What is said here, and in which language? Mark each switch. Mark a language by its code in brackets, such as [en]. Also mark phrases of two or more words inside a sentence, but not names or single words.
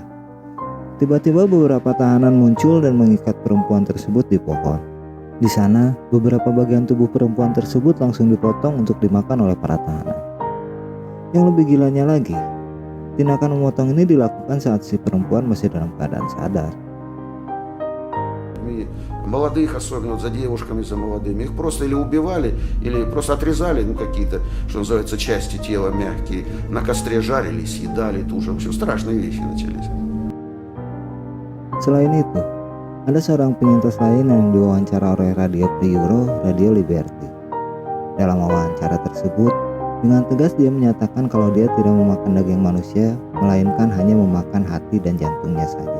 [id] Tiba-tiba beberapa tahanan muncul dan mengikat perempuan tersebut di pohon. Di sana, beberapa bagian tubuh perempuan tersebut langsung dipotong untuk dimakan oleh para tahanan. Yang lebih gilanya lagi, tindakan memotong ini dilakukan saat si perempuan masih dalam keadaan sadar. [ru] Молодых, особенно вот за девушками, за молодыми, их просто или убивали, или просто отрезали, какие-то, что называется, части тела мягкие, на костре жарили, съедали, тоже, в общем, страшные вещи начались. [id] Selain itu, ada seorang penyintas lain yang diwawancara oleh Radio Priuro, Radio Liberty. Dalam wawancara tersebut, dengan tegas dia menyatakan kalau dia tidak memakan daging manusia, melainkan hanya memakan hati dan jantungnya saja.